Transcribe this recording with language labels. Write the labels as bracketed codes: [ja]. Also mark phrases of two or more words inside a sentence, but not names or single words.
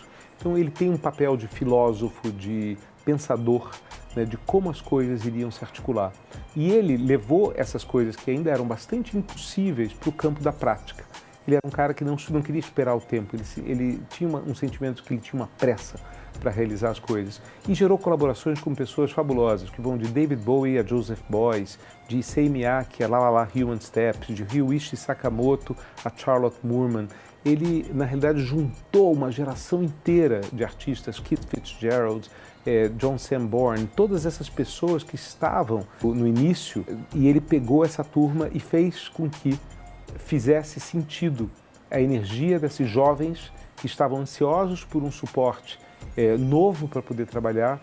[pt] Então, ele tem um papel de filósofo, de pensador, né, de como as coisas iriam se articular. E ele levou essas coisas que ainda eram bastante impossíveis para o campo da prática. Ele era um cara que não queria esperar o tempo, ele tinha um sentimento que ele tinha uma pressa para realizar as coisas. E gerou colaborações com pessoas fabulosas, que vão de David Bowie a Joseph Beuys, de Issei Miyake a La La La Human Steps, de Ryuichi Sakamoto a Charlotte Moorman. Ele, na realidade, juntou uma geração inteira de artistas, Keith Fitzgerald, John Sanborn, todas essas pessoas que estavam no início, e ele pegou essa turma e fez com que fizesse sentido a energia desses jovens que estavam ansiosos por um suporte novo para poder trabalhar.